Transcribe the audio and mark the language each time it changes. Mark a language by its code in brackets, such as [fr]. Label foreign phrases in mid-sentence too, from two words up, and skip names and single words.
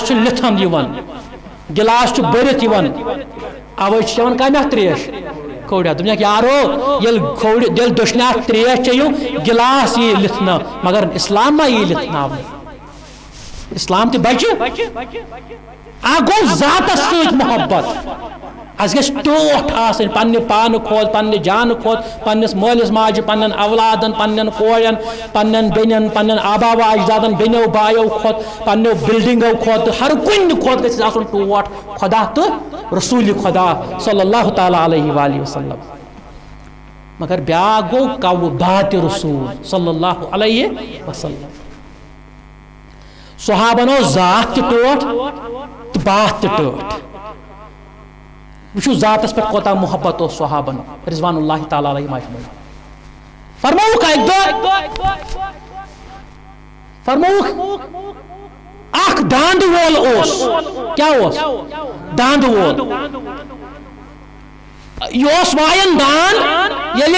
[ks] چھُ لِتھن یِوان گلاس چھُ بٔرِتھ یِوان اوے چھِ چٮ۪وان کمہِ اتھٕ تریش کھوڑِ اتھٕ دوٚپنکھ یارو ییٚلہِ دٔچھنہِ اتھٕ تریش چیٚیِو گلاس یی لِتھنہٕ مگر اسلام ما یی لِتھناونہٕ اسلام تہِ بچہِ اکھ گوٚو ذاتس سۭتۍ محبت اس گژھِ ٹوٹھ آسٕنۍ پننہِ پانہٕ کھۄتہٕ پننہِ جانہٕ کھۄتہٕ پننِس مٲلِس ماجہِ پننٮ۪ن اولادن پننٮ۪ن کورٮ۪ن پننٮ۪ن بیٚنٮ۪ن پننٮ۪ن آبا و اجدادن بیٚنیو بایو کھۄتہٕ پننیو بلڈنگو کھۄتہٕ ہر کُنہِ کھۄتہٕ گژھِ آسُن ٹوٹھ خدا تہٕ رسول خدا [ar] صلی اللہ تعالیٰ علیہ وآلہ وسلم [ks] مگر بیاکھ گوٚو کو بات رسول [ar] صلی اللہ علیہ وسلم [ks] صحابن اوس ذات تہِ ٹوٹھ تہٕ بات تہِ ٹوٹھ وچھو ذاتس پہ کوتاہ محبت اوس صحابن [ar] رضوان اللہ تعالیٰ علیہ مجمعین [ks] فرموک اکہ دۄہ فرموک اکھ داند وول اوس کیا اوس داند وول یہ اوس وایان داند ییٚلہِ